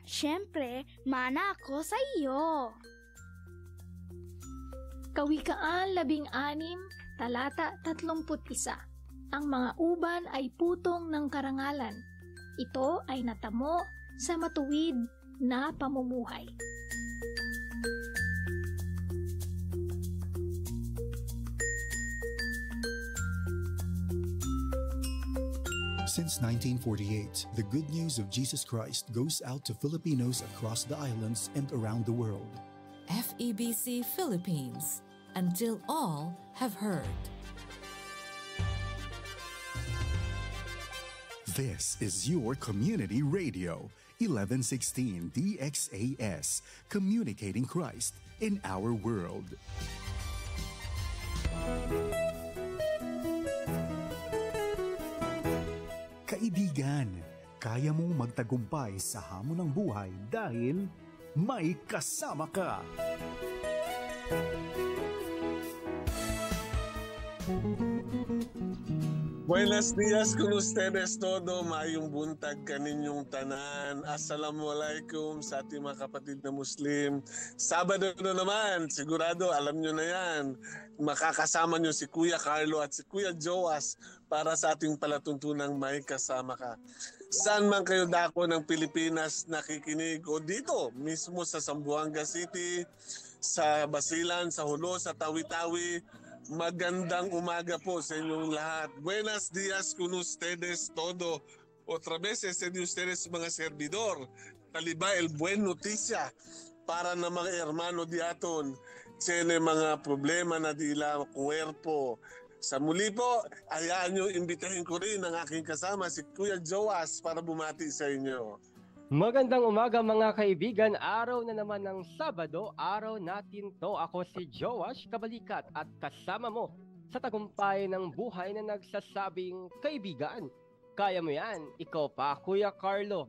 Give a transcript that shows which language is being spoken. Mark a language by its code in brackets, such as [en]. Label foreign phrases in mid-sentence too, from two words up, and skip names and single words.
[tl] Siyempre, mana ako sa iyo. Kawikaan 16, talata 31. Ang mga uban ay putong ng karangalan. Ito ay natamo sa matuwid na pamumuhay. [en] Since 1948, the good news of Jesus Christ goes out to Filipinos across the islands and around the world. FEBC Philippines, until all have heard. This is your community radio, 1116 DXAS, communicating Christ in our world. [tl] Kaibigan, kaya mong magtagumpay sa hamon ng buhay dahil may kasama ka. [cbk] Buenos dias con ustedes todo, [ceb] mayong buntag kaninyong tanan. [tl] Assalamualaikum sa ating mga kapatid na Muslim. Sabado na naman, sigurado alam nyo na yan. Makakasama nyo si Kuya Carlo at si Kuya Joas para sa ating palatuntunang may kasama ka. Saan man kayo dako ng Pilipinas nakikinig o dito mismo sa Zamboanga City, sa Basilan, sa Hulo, sa Tawi-Tawi, magandang umaga po sa inyong lahat. [cbk] Buenos dias con ustedes todo. Otra vez, de ustedes mga servidor. Taliba el buen noticia para na mga hermano diaton. Tiene mga problema na dila kuwerpo. [tl] Sa muli po, hayaan nyo, imbitahin ko rin ang aking kasama, si Kuya Joas, para bumati sa inyo. Magandang umaga mga kaibigan, araw na naman ng Sabado, araw natin to. Ako si Joash Kabalikat at kasama mo sa tagumpay ng buhay na nagsasabing, kaibigan, kaya mo yan, ikaw pa, Kuya Carlo.